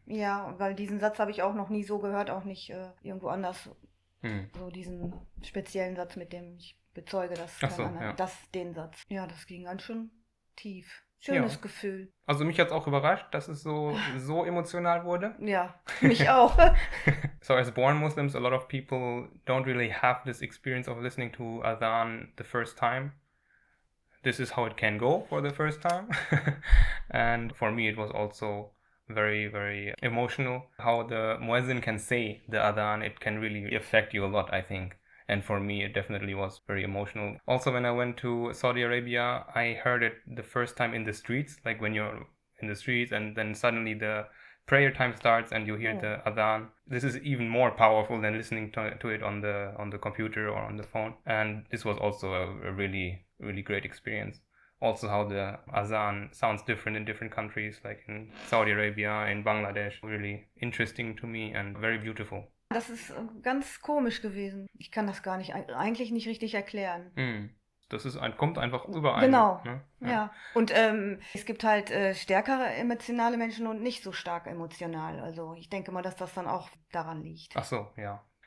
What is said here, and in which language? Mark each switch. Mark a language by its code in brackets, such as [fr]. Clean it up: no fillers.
[de] Ja, weil diesen Satz habe ich auch noch nie so gehört, auch nicht irgendwo anders. Hm. So diesen speziellen Satz, mit dem ich bezeuge, dass Ach so, kein anderer- ja. den Satz. Ja, das ging ganz schön tief. Schönes Ja. Gefühl. Also mich hat es auch überrascht, dass es so emotional wurde. Ja, mich auch. [en] So as born Muslims, a lot of people don't really have this experience of listening to Adhan the first time. This is how it can go for the first time. And for me it was also very, very emotional. How the muezzin can say the Adhan, it can really affect you a lot, I think. And for me, it definitely was very emotional. Also, when I went to Saudi Arabia, I heard it the first time in the streets, like when you're in the streets and then suddenly the prayer time starts and you hear the adhan. This is even more powerful than listening to it on the computer or on the phone. And this was also a really, really great experience. Also how the azan sounds different in different countries, like in Saudi Arabia, in Bangladesh. Really interesting to me and very beautiful. [de] Das ist ganz komisch gewesen. Ich kann das gar nicht, eigentlich nicht richtig erklären. Das ist kommt einfach überall. Genau, Ne? ja. Und es gibt halt stärkere emotionale Menschen und nicht so stark emotional. Also ich denke mal, dass das dann auch daran liegt. Ach so, ja.